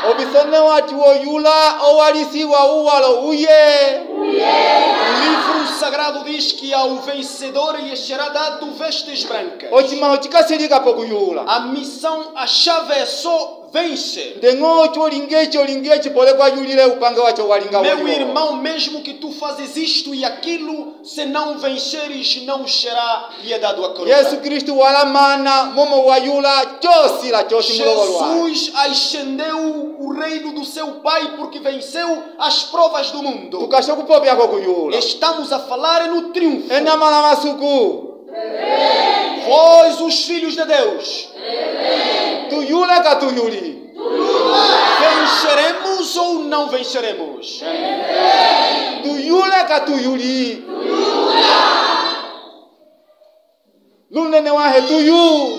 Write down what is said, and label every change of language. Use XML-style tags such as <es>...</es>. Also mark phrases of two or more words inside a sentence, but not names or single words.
<umb>musone wati woyula owalisiwa uwalo uye.</umb> <pt>O livro sagrado diz que ao vencedor lhe será dado vestes brancas.</pt> <umb>Ochima ochikasirika pokuyula.</umb> <pt>A missão, a chave é só vencer.</pt> <umb>Ndengo cholingechi pole kwa yulile upange wacho walinga</umb> <pt>Meu</pt> <umb>waliwo.</umb> <pt>irmão, mesmo que tu fazes isto e aquilo, se não venceres, não será lhe dado a coroa.</pt> <umb>Yesu Kristu walamana momo wayula chosila chosi mulogolwa.</umb> <pt>Jesus ascendeu o reino do seu Pai porque venceu as provas do mundo.</pt> <umb>Tukashokupopya kokuyula.</umb> <pt>Estamos a falar no triunfo.</pt> <umb>Enamala masuku.</umb> <pt>Vós, os filhos de Deus,</pt> <umb>Tuyula katuyuli.</umb> <pt>venceremos ou não venceremos?</pt> <umb>Tuyula katuyuli. Lunene wahe tuyu.</umb>